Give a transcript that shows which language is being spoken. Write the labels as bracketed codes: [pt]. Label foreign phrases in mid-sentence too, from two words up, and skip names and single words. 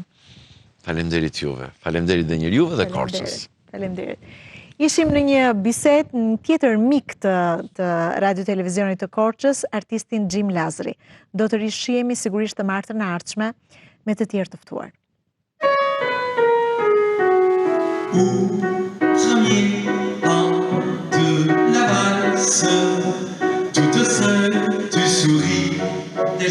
[sq] Falenderit juve, falenderit dhe njëri juve dhe Korçës. Falenderit. Ishim në një bisedë në tjetër mik të radio televizionit të Korçës, artistin Xhim Lazri. Do të rishihemi sigurisht të martën e ardhshme me të tjerë të ftuar. [fr] Premier pas de la valse, toute seule tu souris.